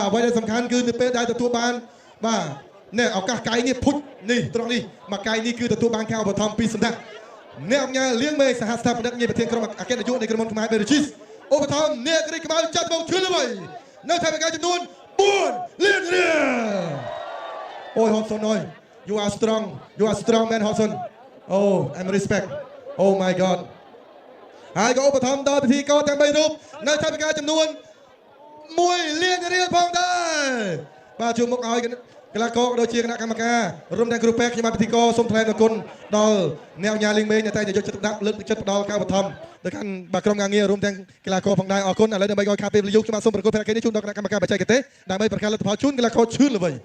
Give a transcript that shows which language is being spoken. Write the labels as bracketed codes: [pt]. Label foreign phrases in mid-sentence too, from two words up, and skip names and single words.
[km] អ្វីដែលសំខាន់គឺនៅពេលដែលទទួលបានបាទណែឱកាសកែងនេះភុចនេះត្រង់នេះមកកែងនេះគឺទទួលបានការឧបត្ថម្ភពីសម្ដេចអ្នកអង្គការលៀងមេសហស្ថាបនិកងារប្រធានក្រុមអគ្គនាយកនៃក្រុមហ៊ុនខ្មែរ បេរូជីសឧបត្ថម្ភអ្នកគ្រីក្បាលចាត់មកឈឿនល្បីនៅថវិកាចំនួន4លានរៀលអូយហុនសុនអើយ [en] you are strong man [km] ហុនសុនអូ [en] I'm respect oh my god [km] ហើយក៏ឧបត្ថម្ភដល់ពិធីករទាំង3រូបនៅថវិកាចំនួន1លានរៀលផងដែរបាទជួបមុខឲ្យកីឡាករដូចជាគណៈកម្មការរួមទាំងគ្រូពេទ្យខ្ញុំបានពិធីករសូមថ្លែងអរគុណដល់អ្នកអង្គការលីងមេងតែយកចិត្តទុកដាក់លើកទឹកចិត្តផ្ដល់ការឧបត្ថម្ភទៅកាន់បាទក្រុមការងាររួមទាំងកីឡាករផងដែរអរគុណឥឡូវដើម្បីឲ្យខាពេលយុខ្ញុំបាទសូមប្រកួតភារកិច្ចនេះជូនដល់គណៈកម្មការបច្ចេកទេសដើម្បីប្រកាសលទ្ធផលជូនកីឡាករឈឿនល្បី